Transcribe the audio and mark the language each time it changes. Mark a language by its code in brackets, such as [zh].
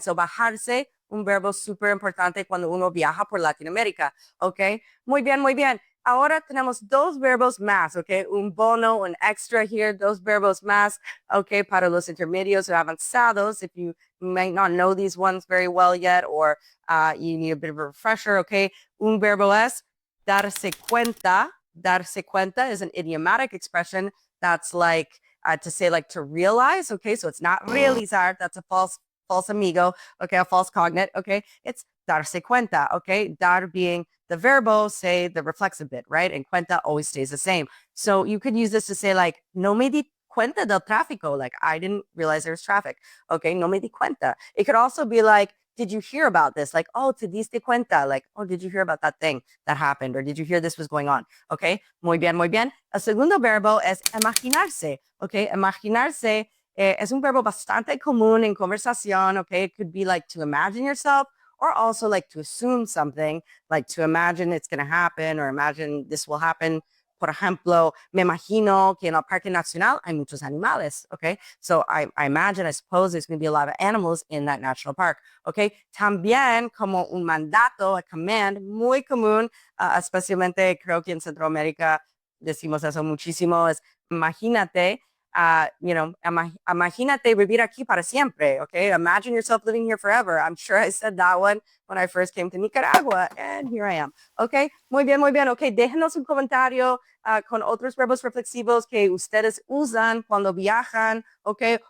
[es] So bajarse, un verbo súper importante cuando uno viaja por Latinoamérica. Okay, muy bien, muy bien. Ahora tenemos dos verbos más, okay? Un bono, un extra here, dos verbos más, okay, para los intermedios o avanzados. [en] If you might not know these ones very well yet, or you need a bit of a refresher, okay? [es] Un verbo es darse cuenta. [en] Darse cuenta is an idiomatic expression that's like to say like to realize, okay? So it's not realizar, that's a false amigo, okay, a false cognate, okay? It's darse cuenta, okay? Dar being the verbo, say the reflexive bit, right? And cuenta always stays the same. So you could use this to say like, [es] no me di cuenta del tráfico, [en] like I didn't realize there was traffic, okay? [es] No me di cuenta. [en] It could also be like, did you hear about this? Like, oh, [es] te diste cuenta? [en] Like, oh, did you hear about that thing that happened? Or did you hear this was going on? [es] Okay, muy bien, muy bien. El segundo verbo es imaginarse, okay? Imaginarse es un verbo bastante común en conversación, okay? [en] It could be like to imagine yourself, or also like to assume something, like to imagine it's going to happen, or imagine this will happen. [es] Por ejemplo, me imagino que en el Parque Nacional hay muchos animales, okay? [en] So I imagine, I suppose there's going to be a lot of animals in that national park, okay? [es] También como un mandato, [en] a command, [es] muy común, especialmente creo que en Centroamérica decimos eso muchísimo, es imagínate, Imagínate vivir aquí para siempre, okay? [en] Imagine yourself living here forever. I'm sure I said that one when I first came to Nicaragua, and here I am, okay? [es] Muy bien, okay, déjenos un comentario con otros verbos reflexivos que ustedes usan cuando viajan, okay?